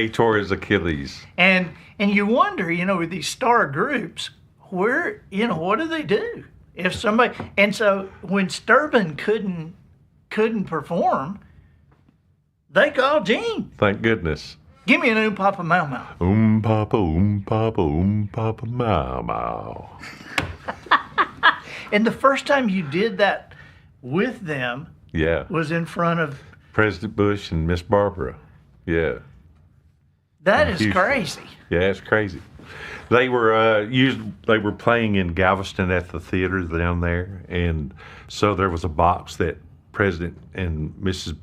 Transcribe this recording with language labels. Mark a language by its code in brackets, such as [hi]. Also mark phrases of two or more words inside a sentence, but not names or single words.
[en] He tore his Achilles. And you wonder, with these star groups, where, what do they do if somebody? And so when Sturban couldn't perform, they called Gene. Thank goodness. Give me an papa mau mau. Papa mau mau. And the first time you did that with them, was in front of President Bush and Miss Barbara. Yeah. That is crazy. Yeah, it's crazy. They were they were playing in Galveston at the theater down there, and so there was a box that President and Mrs.